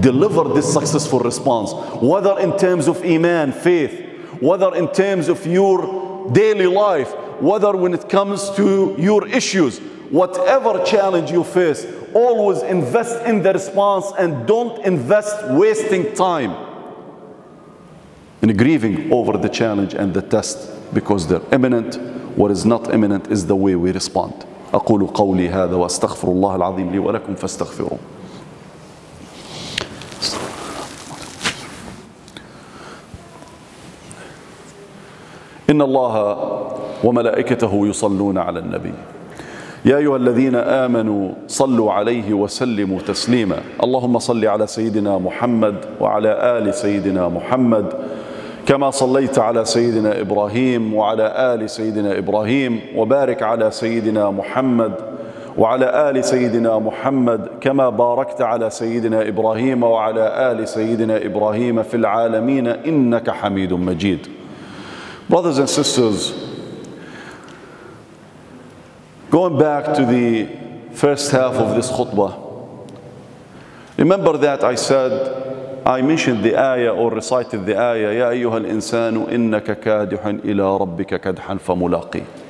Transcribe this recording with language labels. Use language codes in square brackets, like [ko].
[en] Deliver this successful response, whether in terms of iman, faith, whether in terms of your daily life, whether when it comes to your issues. Whatever challenge you face, always invest in the response and don't invest wasting time in grieving over the challenge and the test, because they're imminent. What is not imminent is the way we respond. [ar] أقول قولي هذا وأستغفر الله العظيم لي ولكم فاستغفروه. إن الله وملائكته يصلون على النبي يا أيها الذين آمنوا صلوا عليه وسلموا تسليما اللهم صل على سيدنا محمد وعلى آل سيدنا محمد كما صليت على سيدنا إبراهيم وعلى آل سيدنا إبراهيم وبارك على سيدنا محمد وعلى آل سيدنا محمد كما باركت على سيدنا إبراهيم وعلى آل سيدنا إبراهيم في العالمين إنك حميد مجيد. [en] Brothers and sisters, going back to the first half of this khutbah, remember that I mentioned the ayah or recited the ayah, [ar] يا أيها الإنسان إنك كادح إلى ربك كدحا فملاقيه.